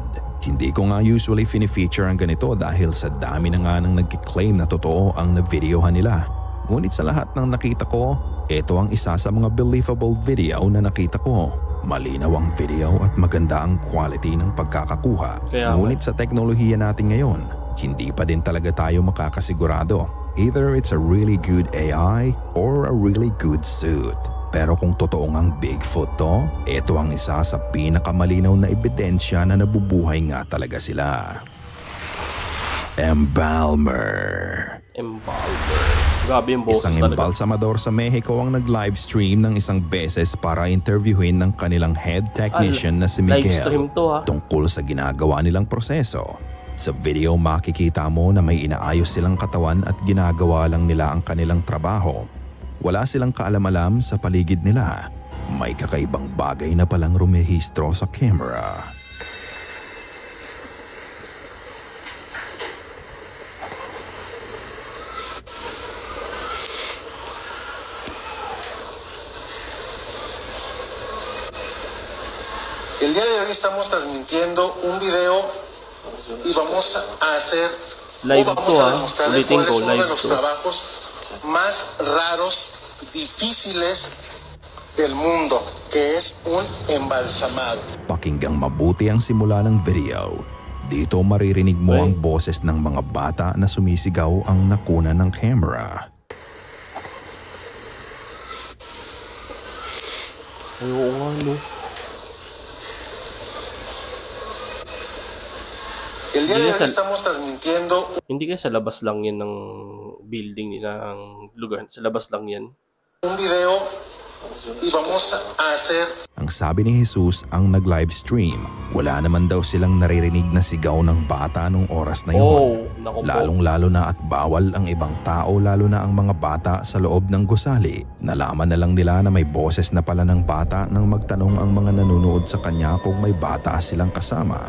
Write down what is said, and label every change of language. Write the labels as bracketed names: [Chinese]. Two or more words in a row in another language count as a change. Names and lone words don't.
[Filipino] Hindi ko nga usually fini-feature ang ganito dahil sa dami na nga nang nagkiklaim na totoo ang na-videohan nila. Ngunit sa lahat ng nakita ko, ito ang isa sa mga [English] believable video [Filipino] na nakita ko. Malinaw ang video at maganda ang quality ng pagkakakuha. Ngunit sa teknolohiya natin ngayon, hindi pa din talaga tayo makakasigurado. [English] Either it's a really good AI or a really good suit. [Filipino] Pero kung totoong ang Bigfoot to, ito ang isa sa pinakamalinaw na ebidensya na nabubuhay nga talaga sila. Embalmer. Grabe yung boses Isang talaga. embalsamador sa Mexico ang nag-livestream ng isang beses para interviewin ng kanilang head technician na si Livestream Miguel to, ha? tungkol sa ginagawa nilang proseso. Sa video makikita mo na may inaayos silang katawan at ginagawa lang nila ang kanilang trabaho. Wala silang kaalam-alam sa paligid nila. May kakaibang bagay na palang rumehistro sa camera. [Spanish] El día de hoy estamos transmitiendo un video y vamos a hacer [Filipino] Live [Spanish] o vamos [Filipino] to, [Spanish] a demostrarle [Filipino] ulitin [Spanish] cuál [Filipino] ko, [Spanish] es uno de [Filipino] live [Spanish] los [Filipino] to. [Spanish] trabajos más raros, difíciles del mundo, que es un embalsamado. [Filipino] Pakinggang mabuti ang simula ng video. Dito maririnig mo Ay. ang boses ng mga bata na sumisigaw ang nakuna ng camera. Ay, oo nga, no. [Spanish] El día de hoy [Filipino] Yes, [Spanish] estamos transmitiendo [Filipino] Hindi kaya sa labas lang yan ng building, ng lugar. Sa labas lang yan. [Spanish] un video y vamos a hacer [Filipino] Ang sabi ni Jesus ang nag-livestream, wala naman daw silang naririnig na sigaw ng bata nung oras na yun. Oh, naku po. Lalong-lalo na at bawal ang ibang tao, lalo na ang mga bata sa loob ng gusali. Nalaman na lang nila na may boses na pala ng bata nang magtanong ang mga nanonood sa kanya kung may bata silang kasama.